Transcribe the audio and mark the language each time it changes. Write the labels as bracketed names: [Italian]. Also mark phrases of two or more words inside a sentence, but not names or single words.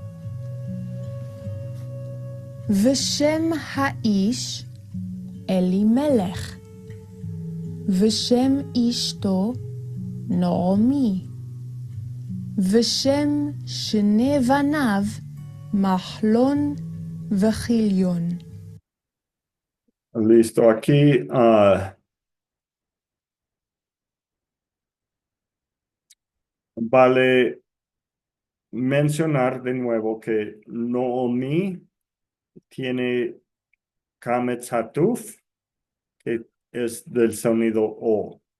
[Hebrew] ושם האיש אלימלך, ושם אשתו נעמי, ושם שני בניו מחלון וכיליון. [Spanish] Listo, aquí vale mencionar de nuevo que Noemí tiene [Hebrew] קמץ חטוף, [Spanish] que es del sonido O.